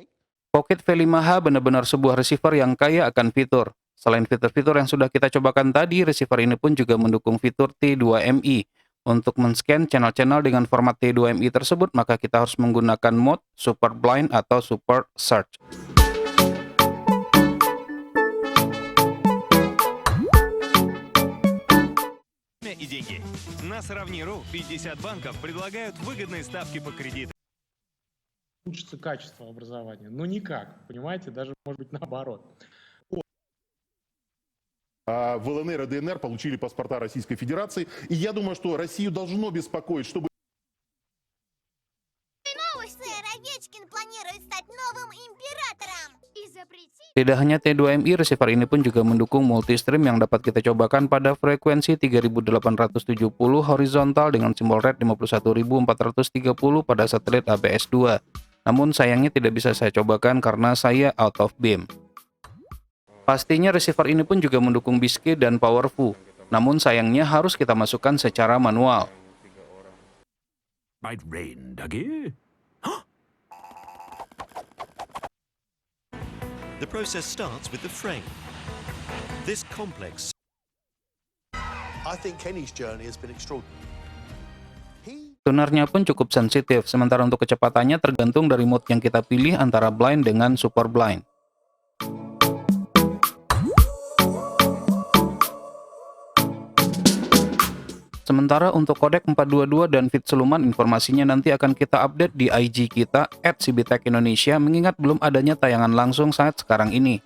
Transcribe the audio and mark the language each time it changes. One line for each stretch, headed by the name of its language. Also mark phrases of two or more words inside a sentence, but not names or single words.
Indonesian: Pocket V5H benar-benar sebuah receiver yang kaya akan fitur. Selain fitur-fitur yang sudah kita cobakan tadi, receiver ini pun juga mendukung fitur T2MI. Untuk men-scan channel-channel dengan format T2MI tersebut, maka kita harus menggunakan mode Super Blind atau Super Search.
Russian: И деньги. На Сравни.ру 50 банков предлагают выгодные ставки по кредитам. Улучшится качество образования. Ну никак, понимаете, даже может быть наоборот. В ЛНР и ДНР получили паспорта Российской Федерации. И я думаю, что Россию должно беспокоить, чтобы... Сэр Овечкин планирует стать новым императором и запретить...
Indonesian: Tidak hanya T2MI, receiver ini pun juga mendukung multi-stream yang dapat kita cobakan pada frekuensi 3870 horizontal dengan simbol rate 51430 pada satelit ABS-2. Namun sayangnya tidak bisa saya cobakan karena saya
English: out of beam.
Indonesian: Pastinya receiver ini pun juga mendukung Biscay dan Powerful, namun sayangnya harus kita masukkan secara manual.
English: Might rain, Dougie. The process starts with the frame. This complex. I think Kenny's journey has been extraordinary.
Indonesian: Tunarnya pun cukup sensitif, sementara untuk kecepatannya tergantung dari mode yang kita pilih antara blind dengan super blind. Sementara untuk kodek 422 dan feed siluman, informasinya nanti akan kita update di IG kita @cbtechindonesia, mengingat belum adanya tayangan langsung saat sekarang ini.